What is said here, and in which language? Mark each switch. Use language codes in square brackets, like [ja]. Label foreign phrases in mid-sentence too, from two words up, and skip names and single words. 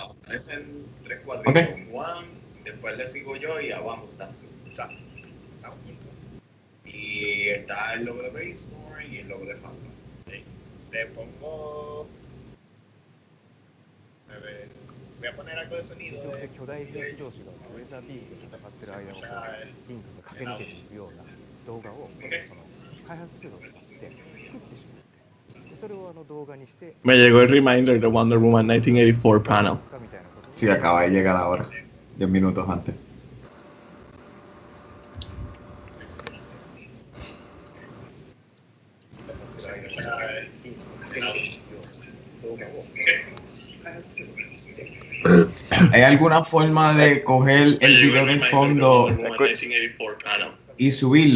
[es] Aparecen 3 cuadritos. Okay. Juan, después le sigo yo y abajo estás tú. Exacto. Estamos juntos. Y está el logo de Brainstorm y el logo de Fandom. Sí. Te pongo. A ver. Voy a poner algo de sonido. [ja] 地上で巨大兵器同士がウェザービームで戦ってる間をリンクが駆け抜けていくような動画をその開発ツールを使って作ってしまってでそれを動画にして [es] Me llegó el reminder de Wonder Woman 1984 panel. Sí, acaba de llegar ahora. 10 minutos antes. ¿Hay alguna forma de coger el video del fondo y subirlo?